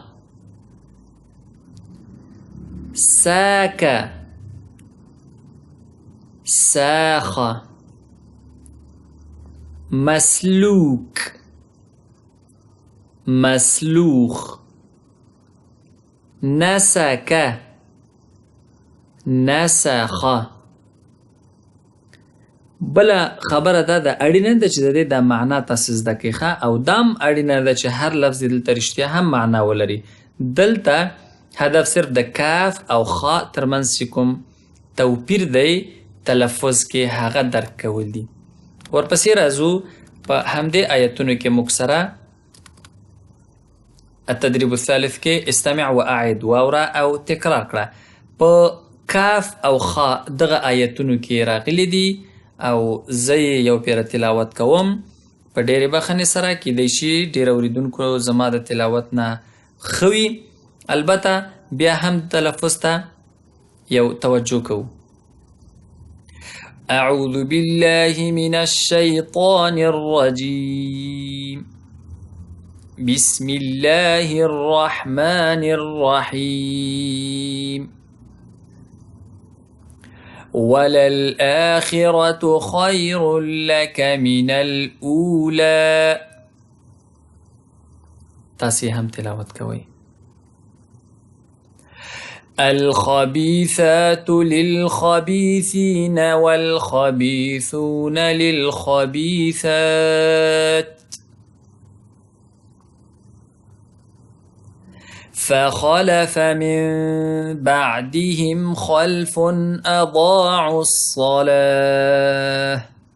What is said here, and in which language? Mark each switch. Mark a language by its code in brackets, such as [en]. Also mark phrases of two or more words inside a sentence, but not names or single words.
[ar] ساك، ساخ. مسلوك، مسلوخ. نسك، نسخ. [ps] بله خبره دا ده اړینه ده چې د دې د معنا تاسې زده کړئ ښه، او دام اړینه ده چې هر لفظ دلته رښتیا هم معنا ولري. دلته هدف صرف د کاف او خا ترمنځ چې کوم توپیر دی تلفظ کې هغه درک کول دي. ورپسې راځو په همدې آیتونو کې موږ سره [ar] التدريب الثالث [ps] کې [ar] استمع واعد [ps] واوره او تکرار کړه. په کاف او خا دغه آیتونو کې راغلي دي او زه یو پیره تلاوت کوم په ډېرې بخښنې سره. کیدای شي ډېر اوریدونکو زما د تلاوت نه ښه وي. البته بیا هم تلفظ ته یو توجه کوو. [ar] اعوذ بالله من الشیطان الرجیم بسم الله الرحمن الرحیم وللآخرة خير لك من الأولى. [ps] تاسې هم تلاوت کوئ. [ar] الخبيثات للخبيثين والخبيثون للخبيثات فخلف من بعدهم خلف أضاعوا الصلاة